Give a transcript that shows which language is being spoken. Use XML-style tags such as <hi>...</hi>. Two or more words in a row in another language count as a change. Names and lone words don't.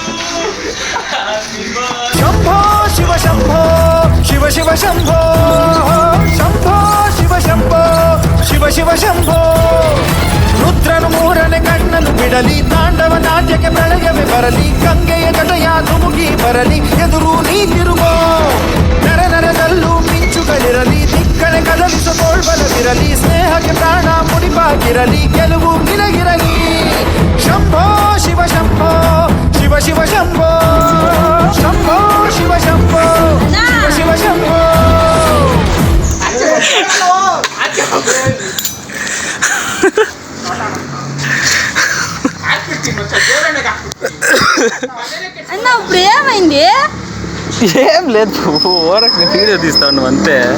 <en>Happy birthday.</en> <kn>ಶಂಭೋ ಶಿವ ಶಂಭೋ ಶಿವ ಶಿವ ಶಂಭೋ ಶಂಭೋ ಶಿವ ಶಂಭೋ ಶಿವ ಶಿವ ಶಂಭೋ. ರುದ್ರನು 3ನೇ ಕಣ್ಣನ್ನು ಬಿಡಲಿ, ತಾಂಡವ ನಾಟ್ಯಕ್ಕೆ ಪ್ರಳಯವೇ ಬರಲಿ, ಗಂಗೆಯ ಜಟೆಯ ಧುಮುಕಿ ಬರಲಿ, ಎದುರು ನೀತಿರುಗೋ. ನರ ನರದಲ್ಲೂ ಮಿಂಚುಗಳಿರಲಿ, ದಿಕ್ಕಣೆ ಕದಲಿಸೋ ತೋಳ್ಬಲವಿರಲಿ, ಸ್ನೇಹಕ್ಕೆ ಪ್ರಾಣ ಮುಡಿಪಾಗಿರಲಿ, ಗೆಲುವು ನಿನಗಿರಲಿ. ಶಂಭೋ ಶಿವ ಶಂಭೋ ಶಿವ ಶಿವ ಶಂಭೋ ಶಂಭೋ ಶಿವ ಶಂಭೋ ಶಿವ ಶಿವ ಶಂಭೋ.</kn> <te>అన్న ఇప్పుడు ఏమైంది? ఏం లేదు, ఓరకు వీడియో తీస్తాను అంతే.</te>